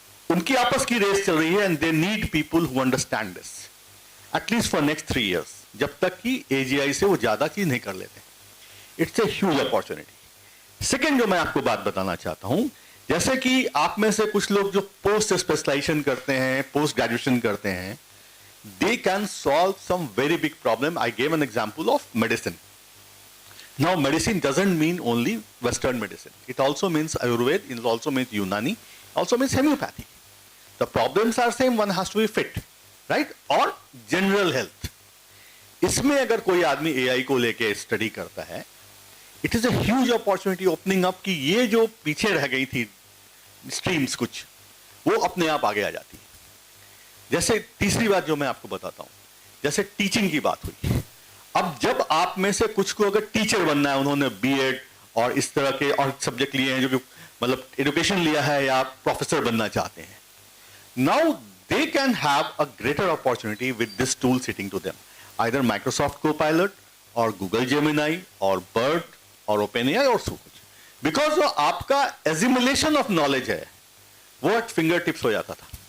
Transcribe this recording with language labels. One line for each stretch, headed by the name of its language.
Hindi: उनकी आपस की रेस चल रही है
English: and they need people who understand this at least for next 3 years,
Hindi: जब तक कि एजीआई से वो ज्यादा चीज नहीं कर लेते।
English: It's a huge opportunity.
Hindi: Second जो मैं आपको बात बताना चाहता हूं, जैसे कि आप में से कुछ लोग जो पोस्ट स्पेशलाइजेशन करते हैं, पोस्ट ग्रेजुएशन करते हैं,
English: they can solve some very big problem. I gave an example of medicine. Now, medicine doesn't mean only Western medicine. It also means Ayurveda, it also means Unani, also means homeopathy. The problems are same, one has to be fit, right? और general health.
Hindi: इसमें अगर कोई आदमी AI को लेके study करता है,
English: it is a huge opportunity opening up
Hindi: कि ये जो पीछे रह गई थी स्ट्रीम्स कुछ, वो अपने आप आगे आ जाती है। जैसे तीसरी बात जो मैं आपको बताता हूं, जैसे टीचिंग की बात हुई, अब जब आप में से कुछ को अगर टीचर बनना है, उन्होंने बीएड और इस तरह के और सब्जेक्ट लिए हैं, जो कि मतलब एजुकेशन लिया है, या प्रोफेसर बनना चाहते हैं,
English: now they can have a greater opportunity with this tool sitting to them,
Hindi: either Microsoft Copilot और गूगल जेमिनाई और बर्ड और ओपेनएआई और सो कुछ, बिकॉज जो आपका एजिमुलेशन ऑफ नॉलेज है वो एट फिंगर टिप्स हो जाता था।